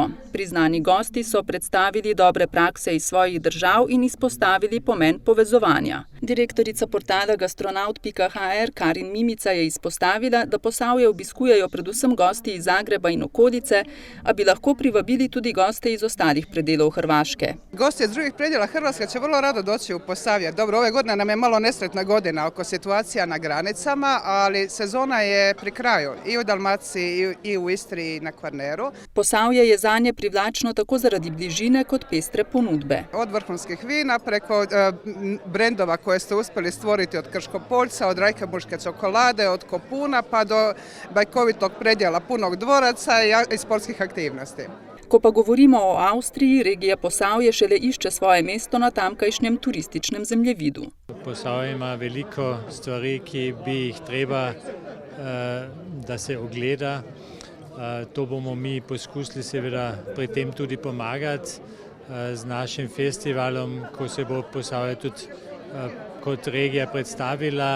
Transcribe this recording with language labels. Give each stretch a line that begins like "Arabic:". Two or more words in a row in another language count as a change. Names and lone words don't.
Slovenian: Priznani gosti so predstavili dobre prakse iz svojih držav in izpostavili pomen povezovanja. Direktorica portala gastronaut.hr Karin Mimica je izpostavila, da Posavje obiskujejo predvsem gosti iz Zagreba in okolice, a bi lahko privabili tudi goste iz ostalih predelov Hrvaške.
Croatian: Gosti iz drugih predjela Hrvatske će vrlo rado doći u Posavje. Dobro, ove godine nam je malo nesretna godina oko situacija na granicama, ali sezona je pri kraju i u Dalmaciji i u Istri i na Kvarneru.
Slovenian: Posavje je zanje privlačno tako zaradi bližine kot pestre ponudbe.
Croatian: Od vrhunskih vina preko brendova koje ste uspjeli stvoriti od Krškopoljca, od Rajkebuške čokolade, od Kopuna pa do bajkovitog predjela punog dvoraca i sportskih aktivnosti.
Slovenian: Ko pa govorimo o Avstriji, regija Posavje šele išče svoje mesto na tamkajšnjem turističnem zemljevidu. Posavje ima veliko stvari, ki bi jih treba, da se ogleda. To bomo mi poskusili seveda pri tem tudi pomagati z našim festivalom, ko se bo Posavje tudi kot regija predstavila.